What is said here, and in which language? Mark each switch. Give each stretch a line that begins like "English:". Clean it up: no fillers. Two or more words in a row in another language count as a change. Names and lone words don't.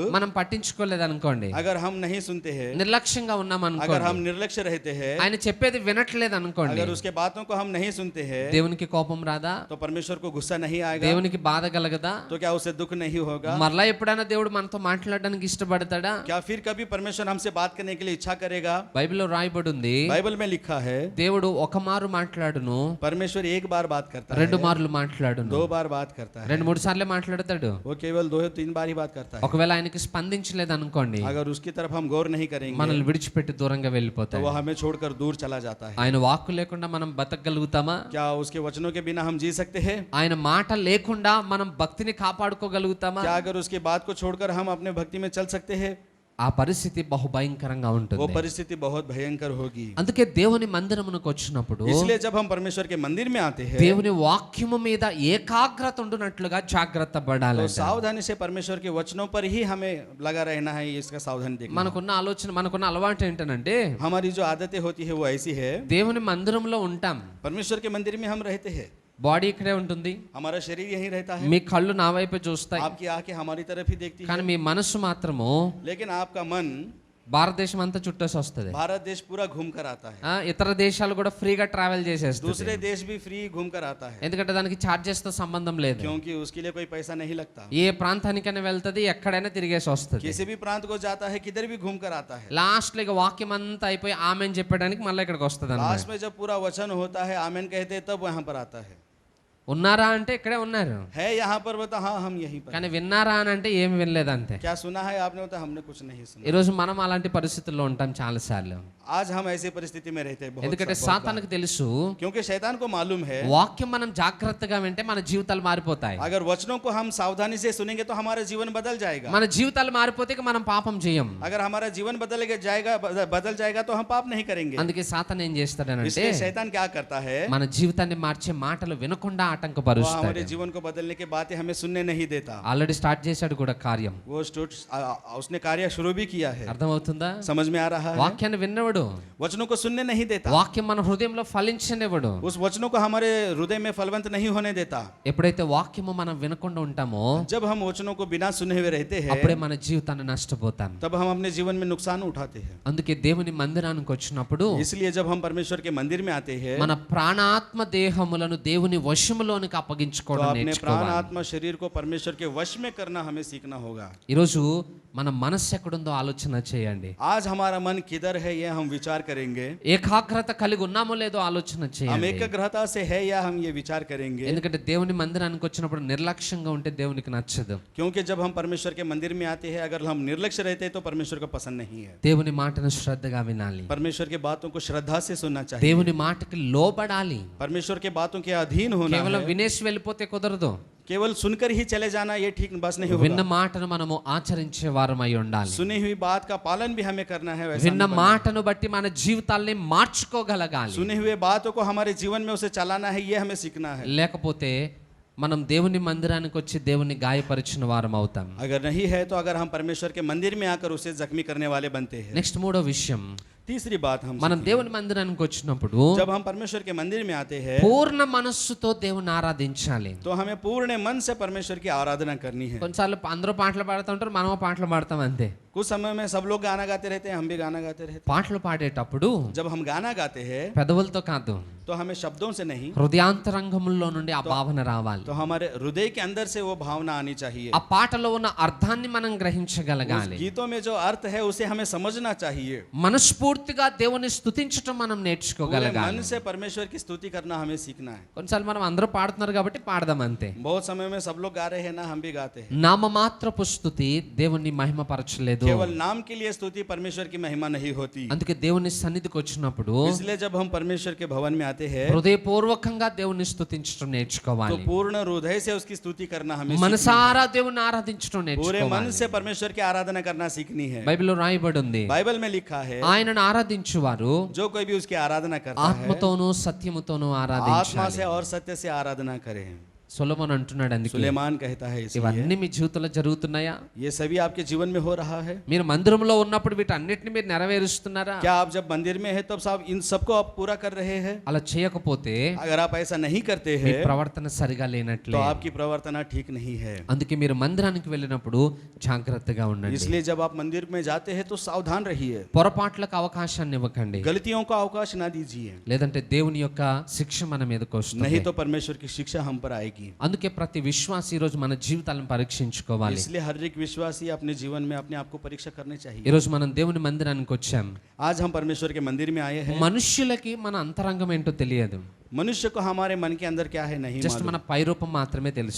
Telugu: మనం పట్టించుకోలేదు అనుకోండి,
Hindi: अगर हम नहीं सुनते हैं,
Telugu: నిర్లక్ష్యంగా ఉన్నాం
Hindi: अगर
Telugu: అనుకోండి,
Hindi: हम निर्लक्ष्य रहते हैं,
Telugu: ఆయన చెప్పేది వినట్లేదు అనుకోండి,
Hindi: अगर उसके बातों को हम नहीं सुनते हैं,
Telugu: దేవునికి కోపం రాదా,
Hindi: तो परमेश्वर को गुस्सा नहीं आएगा,
Telugu: దేవునికి బాధ కలగదా,
Hindi: तो क्या उसे दुख नहीं होगा?
Telugu: మరలా ఎప్పుడైనా దేవుడు మనతో మాట్లాడడానికి ఇష్టపడతాడా?
Hindi: क्या फिर कभी परमेश्वर हमसे बात करने के लिए इच्छा करेगा?
Telugu: బైబిల్లో రాయబడి ఉంది,
Hindi: बाइबल में लिखा है
Telugu: దేవుడు ఒక మారు మాట్లాడును,
Hindi: परमेश्वर एक बार बात करता है,
Telugu: రెండు మార్లు మాట్లాడును,
Hindi: 2 बार बात करता है,
Telugu: రెండు మూడు సార్లే మాట్లాడతాడు.
Hindi: वो केवल 2-3 बार ही बात करता है।
Telugu: ఒకవేళ ఆయనకి స్పందించలేదు అనుకోండి,
Hindi: अगर उसकी तरफ हम गौर नहीं करेंगे
Telugu: మనల్ని విడిచిపెట్టి దూరంగా
Hindi: तो
Telugu: వెళ్ళిపోతాడు.
Hindi: वो हमें छोड़कर दूर चला जाता है।
Telugu: ఆయన వాక్కు లేకుండా మనం బతకగలుగుతామా?
Hindi: क्या उसके वचनों के बिना हम जी सकते हैं?
Telugu: ఆయన మాట లేకుండా మనం భక్తిని కాపాడుకోగలుగుతామా?
Hindi: क्या अगर उसकी बात को छोड़कर हम अपने भक्ति में चल सकते हैं?
Telugu: ఆ పరిస్థితి బహుభయంకరంగా
Hindi: वो
Telugu: ఉంటుంది.
Hindi: परिस्थिति बहुत भयंकर होगी।
Telugu: అందుకే దేవుని మందిరమునకు వచ్చినప్పుడు
Hindi: इसलिए जब हम परमेश्वर के मंदिर में आते हैं
Telugu: దేవుని వాక్యము మీద ఏకాగ్రత ఉండునట్లుగా జాగ్రత్త
Hindi: तो
Telugu: పడాలి.
Hindi: सावधानी से परमेश्वर के वचनों पर ही हमें लगा रहना है, इसका सावधानी देखना।
Telugu: మనకున్న ఆలోచన, మనకున్న అలవాటు ఏంటనంటే
Hindi: हमारी जो आदतें होती है वो ऐसी है,
Telugu: దేవుని మందిరంలో ఉంటాం,
Hindi: परमेश्वर के मंदिर में हम रहते हैं,
Telugu: బాడీ ఇక్కడే ఉంటుంది,
Hindi: हमारा शरीर यहीं रहता है,
Telugu: మీ కళ్ళు నా వైపే చూస్తాయి,
Hindi: आपकी आंखें हमारी तरफ ही देखती है,
Telugu: కానీ మీ మనస్సు మాత్రము
Hindi: लेकिन आपका मन
Telugu: భారతదేశం అంతా చుట్టేసి వస్తుంది.
Hindi: भारत देश पूरा घूम कर आता है,
Telugu: ఇతర దేశాలు కూడా
English: free travel
Telugu: చేసేస్తుంది,
Hindi: दूसरे देश भी फ्री घूम कर आता है,
Telugu: ఎందుకంటే దానికి చార్జెస్ తో సంబంధం లేదు.
Hindi: क्योंकि उसके लिए कोई पैसा नहीं लगता,
Telugu: ఏ ప్రాంతానికైనా వెళ్తది, ఎక్కడైనా తిరిగేసి వస్తుంది.
Hindi: किसी भी प्रांत को जाता है, किधर भी घूम कर आता है,
Telugu: లాస్ట్ లో ఇక వాక్యం అంతా అయిపోయి ఆమెన్ చెప్పడానికి మళ్ళీ ఇక్కడికి వస్తుంది అన్నమాట.
Hindi: लास्ट में जब पूरा वचन होता है, आमेन कहते हैं, तब वहां पर आता है।
Telugu: ఉన్నారా అంటే ఇక్కడే ఉన్నారు,
Hindi: है यहाँ पर बता, हाँ हम यहीं पर।
Telugu: కానీ విన్నారా అని అంటే ఏమి వినలేదు అంతే.
Hindi: क्या सुना है आपने? बता, हमने कुछ नहीं सुना।
Telugu: ఈరోజు మనం అలాంటి పరిస్థితుల్లో ఉంటాం చాలా సార్లు,
Hindi: आज हम ऐसी परिस्थिति में रहते हैं बहुत
Telugu: ఎందుకంటే
Hindi: बहुत
Telugu: సాతానికి తెలుసు
Hindi: बार। क्योंकि शैतान को मालूम है
Telugu: వాక్యం మనం జాగ్రత్తగా వింటే మన జీవితాలు మారిపోతాయి,
Hindi: अगर वचनों को हम सावधानी से सुनेंगे तो हमारा जीवन बदल जाएगा।
Telugu: మన జీవితాలు మారిపోతే ఇక మనం పాపం చేయం.
Hindi: अगर हमारा जीवन बदल जाएगा तो हम पाप नहीं करेंगे।
Telugu: అందుకే సాతాన్ ఏం చేస్తాడనంటే
Hindi: इसलिए शैतान क्या करता है,
Telugu: మన జీవితాన్ని మార్చే మాటలు వినకుండా
Hindi: वो
Telugu: ఆటంకపరుస్తాడు.
Hindi: हमारे जीवन को बदलने के बातें हमें सुनने नहीं देता।
English: already start
Telugu: చేశాడు కూడా కార్యం,
Hindi: उसने कार्य शुरू भी किया है।
Telugu: అర్థమవుతుందా?
Hindi: समझ में आ रहा है?
Telugu: వాక్యాన్ని విన్నవాడు
Hindi: वचनों को सुनने नहीं देता,
Telugu: వాక్యం మన హృదయంలో ఫలించనివ్వడు.
Hindi: उस वचनों को हमारे हृदय में फलवंत नहीं होने देता।
Telugu: ఎప్పుడైతే వాక్యము మనం వినకుండా ఉంటామో
Hindi: जब हम वचनों को बिना सुने हुए रहते हैं,
Telugu: అప్పుడే మన జీవితాన్ని నష్టపోతాం.
Hindi: तब हम अपने जीवन में नुकसान उठाते हैं।
Telugu: అందుకే దేవుని మందిరానికి వచ్చినప్పుడు
Hindi: इसलिए जब हम परमेश्वर के मंदिर में आते हैं
Telugu: మన ప్రాణాత్మ దేహములను దేవుని వశములోనికి అప్పగించుకోవడం
Hindi: तो अपने प्राण
Telugu: నేర్చుకోవాలి.
Hindi: आत्मा शरीर को परमेश्वर के वश में करना हमें सीखना होगा।
Telugu: ఈరోజు మన మనస్సు ఎక్కడుందో ఆలోచన చేయండి.
Hindi: आज हमारा मन किधर है ये हम विचार करेंगे.
Telugu: ఏకాగ్రత కలిగి ఉన్నామో లేదో ఆలోచన
Hindi: हम
Telugu: చేయండి.
Hindi: एकाग्रता से है या हम ये विचार करेंगे.
Telugu: ఎందుకంటే దేవుని మందిరానికి వచ్చినప్పుడు నిర్లక్ష్యంగా ఉంటే దేవునికి నచ్చదు.
Hindi: क्योंकि जब हम परमेश्वर के मंदिर में आते हैं अगर हम निर्लक्ष्य रहते हैं तो परमेश्वर को पसंद नहीं है.
Telugu: దేవుని మాటను శ్రద్ధగా వినాలి.
Hindi: परमेश्वर की बातों को श्रद्धा से सुनना चाहिए.
Telugu: దేవుని మాటకి లోబడాలి.
Hindi: परमेश्वर के बातों के अधीन होना
Telugu: కేవలం
Hindi: है.
Telugu: వినేసి వెళ్ళిపోతే కుదరదు.
Hindi: केवल सुनकर ही चले जाना ये ठीक बस नहीं
Telugu: విన్న
Hindi: होगा.
Telugu: మాటను మనము ఆచరించే వారమై ఉండాలి.
Hindi: सुनी हुई बात का पालन भी हमें करना है. वैसा
Telugu: విన్న
Hindi: नहीं बनना.
Telugu: మాటను బట్టి మన జీవితాల్ని మార్చుకోగలగాలి.
Hindi: सुने हुए बातों को हमारे जीवन में उसे चलाना है ये हमें सीखना है.
Telugu: లేకపోతే మనం దేవుని మందిరానికి వచ్చి దేవుని గాయపరిచిన వారం అవుతాం.
Hindi: अगर नहीं है तो अगर हम परमेश्वर के मंदिर में आकर उसे जख्मी करने वाले बनते हैं.
Telugu: నెక్స్ట్ మూడో విషయం,
Hindi: तीसरी बात हम
Telugu: మనం దేవుని మందిరానికి వచ్చినప్పుడు
Hindi: जब हम परमेश्वर के मंदिर में आते हैं
Telugu: పూర్ణ మనస్సుతో దేవుని ఆరాధించాలి.
Hindi: तो हमें पूर्ण मन से परमेश्वर की आराधना करनी है.
Telugu: కొన్నిసార్లు అందరూ పాటలు పాడుతూ ఉంటారు, మనము పాటలు పాడతాం అంతే.
Hindi: कुछ समय में सब लोग गाना गाते रहते हैं, हम भी गाना गाते रहते
Telugu: పాటలు పాడేటప్పుడు
Hindi: हैं. जब हम गाना गाते हैं
Telugu: పెదవులతో కాదు,
Hindi: तो हमें शब्दों से नहीं
Telugu: హృదయాంతరంగములో నుండి ఆ భావన రావాలి.
Hindi: तो हमारे हृदय के अंदर से वो भावना आनी चाहिए.
Telugu: ఆ పాటలో ఉన్న అర్థాన్ని మనం
Hindi: उस
Telugu: గ్రహించగలగాలి.
Hindi: गीतों में जो अर्थ है उसे हमें समझना चाहिए.
Telugu: మనస్ఫూర్తిగా దేవుని స్తుతించటం మనం
Hindi: पूरे
Telugu: నేర్చుకోగలగాలి.
Hindi: मन से परमेश्वर की स्तुति करना हमें सीखना है.
Telugu: కొన్నిసార్లు మనం అందరూ పాడుతున్నారు కాబట్టి పాడదాం అంతే.
Hindi: बहुत समय में सब लोग गा रहे हैं ना, हम भी गाते हैं.
Telugu: నామమాత్రపు స్తుతి దేవుని మహిమపరచలేదు.
Hindi: केवल नाम के लिए स्तुति परमेश्वर की महिमा नहीं होती.
Telugu: అందుకే దేవుని సన్నిధికి వచ్చినప్పుడు
Hindi: इसलिए जब हम परमेश्वर के भवन में आते हैं
Telugu: హృదయపూర్వకంగా దేవుని స్తుతించడం
Hindi: तो
Telugu: నేర్చుకోవాలి.
Hindi: पूर्ण हृदय से उसकी स्तुति करना हमें सीखना
Telugu: మనసారా దేవుని ఆరాధించడం
Hindi: है. पूरे मन
Telugu: నేర్చుకోవాలి.
Hindi: से परमेश्वर की आराधना करना सीखनी है.
Telugu: బైబిల్లో రాయబడి ఉంది,
Hindi: बाइबल में लिखा है
Telugu: ఆయనను ఆరాధించువారు
Hindi: जो कोई भी उसकी आराधना करता है
Telugu: ఆత్మతోనూ సత్యముతోనూ
Hindi: आत्मा
Telugu: ఆరాధించాలి.
Hindi: से और सत्य से आराधना करें.
Telugu: సొలొమోను అంటున్నాడు అందుకే,
Hindi: सुलेमान कहता है इसलिए
Telugu: ఇవన్నీ మీ జీవితంలో జరుగుతున్నాయా?
Hindi: ये सभी आपके जीवन में हो रहा है.
Telugu: మీరు మందిరంలో ఉన్నప్పుడు వీటన్నిటిని మీరు నెరవేరుస్తున్నారా?
Hindi: क्या आप जब मंदिर में है तब सब इन सबको आप पूरा कर रहे हैं?
Telugu: అలా చేయకపోతే
Hindi: अगर आप ऐसा नहीं करते
Telugu: మీ
Hindi: हैं
Telugu: ప్రవర్తన సరిగా
Hindi: तो
Telugu: లేనట్లే.
Hindi: आपकी प्रवर्तना ठीक नहीं है.
Telugu: అందుకే మీరు మందిరానికి వెళ్ళినప్పుడు జాగ్రత్తగా ఉండండి.
Hindi: इसलिए जब आप मंदिर में जाते हैं तो सावधान रहिए.
Telugu: పొరపాట్లకు అవకాశాన్ని ఇవ్వకండి,
Hindi: गलतियों का अवकाश ना दीजिए,
Telugu: లేదంటే దేవుని యొక్క శిక్ష మన మీదకి వస్తుంది.
Hindi: नहीं तो परमेश्वर की शिक्षा हम पर आएगी.
Telugu: అందుకే ప్రతి విశ్వాసి ఈ రోజు మన జీవితాలను పరీక్షించుకోవాలి.
Hindi: इसलिए हर एक विश्वासी अपने जीवन में अपने आप को परीक्षा करनी
Telugu: ఈ
Hindi: चाहिए.
Telugu: రోజు మనం దేవుని మందిరానికి వచ్చాం.
Hindi: आज हम परमेश्वर के मंदिर में आए हैं.
Telugu: మనుష్యులకి మన అంతరంగం ఏంటో తెలియదు,
Hindi: मनुष्य को हमारे मन के अंदर क्या है नहीं
Telugu: జస్ట్
Hindi: मालूम.
Telugu: మన పై రూపం మాత్రమే తెలుసు.